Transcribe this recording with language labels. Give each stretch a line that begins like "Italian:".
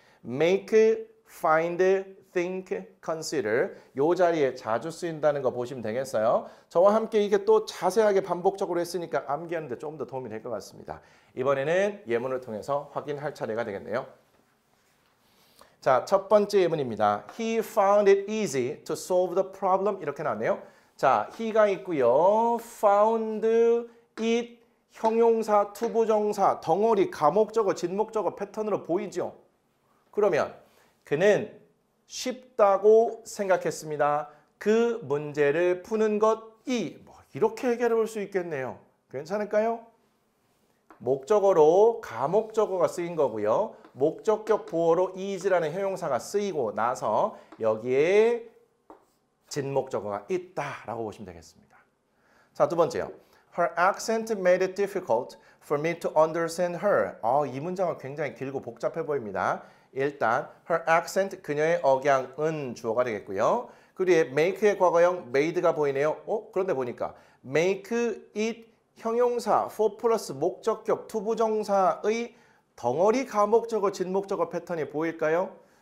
Korean: make, find, think, consider 이 자리에 자주 쓰인다는 거 보시면 되겠어요. 저와 함께 이게 또 자세하게 반복적으로 했으니까 암기하는 데 좀 더 도움이 될 것 같습니다. 이번에는 예문을 통해서 확인할 차례가 되겠네요. 자, 첫 번째 예문입니다.
English: He found it easy to solve the problem.
Korean: 이렇게 나왔네요. 자, he가 있고요. found it 형용사, 투부정사, 덩어리, 가목적어, 진목적어 패턴으로 보이죠. 그러면 그는 쉽다고 생각했습니다. 그 문제를 푸는 것이 이렇게 해결해 볼 수 있겠네요. 괜찮을까요? 목적어로 가목적어가 쓰인 거고요. 목적격 보어로 is라는 형용사가 쓰이고 나서 여기에 진목적어가 있다라고 보시면 되겠습니다. 자, 두 번째요.
English: Her accent made it difficult for me to understand her.
Korean: 이 문장은 굉장히 길고 복잡해 보입니다. 일단 her accent, 그녀의 억양은 주어가 되겠고요. 그 뒤에 make의 과거형 made가 보이네요. 그런데 보니까 make it 형용사, for 플러스 목적격, 투부정사의 덩어리 가목적어, 진목적어 패턴이 보일까요?